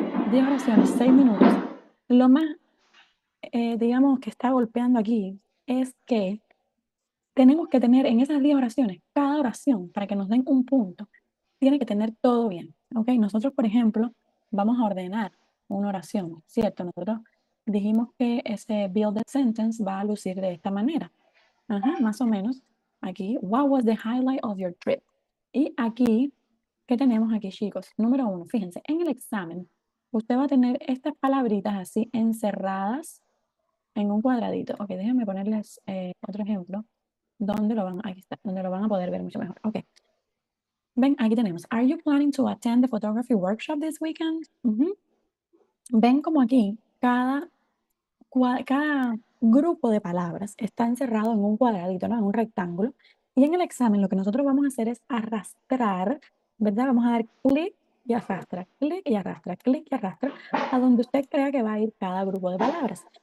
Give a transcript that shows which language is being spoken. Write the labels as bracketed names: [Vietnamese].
[Spanish] 10 oraciones, 6 minutos. Lo más, digamos, que está golpeando aquí es que tenemos que tener en esas 10 oraciones, cada oración, para que nos den un punto, tiene que tener todo bien, ¿ok? Nosotros, por ejemplo, vamos a ordenar una oración, ¿cierto? Nosotros dijimos que ese build a sentence va a lucir de esta manera. Ajá, más o menos. Aquí, [English] what was the highlight of your trip? [Spanish] Y aquí, ¿qué tenemos aquí, chicos? Número uno, fíjense, en el examen, usted va a tener estas palabritas así encerradas en un cuadradito. Ok, déjenme ponerles otro ejemplo donde lo van, aquí está, donde lo van a poder ver mucho mejor. Ok, ven, aquí tenemos, [English] are you planning to attend the photography workshop this weekend? Ujú. [Spanish] Ven como aquí, cada grupo de palabras está encerrado en un cuadradito, ¿no? En un rectángulo. Y en el examen lo que nosotros vamos a hacer es arrastrar, ¿verdad? Vamos a dar clic y arrastra, clic y arrastra, a donde usted crea que va a ir cada grupo de palabras.